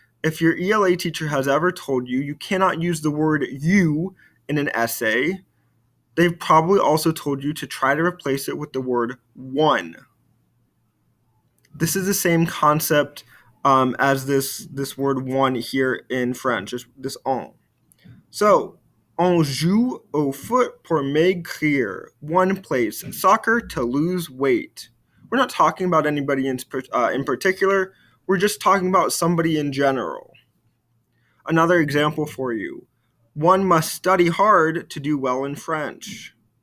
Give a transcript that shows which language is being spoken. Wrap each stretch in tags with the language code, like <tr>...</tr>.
<en>If your ELA teacher has ever told you you cannot use the word you in an essay, they've probably also told you to try to replace it with the word one. This is the same concept as this word one here in French, this en.</en> <fr>So, on joue au foot pour maigrir.</fr> <en>One plays soccer to lose weight. We're not talking about anybody in particular. We're just talking about somebody in general. Another example for you. One must study hard to do well in French.</en>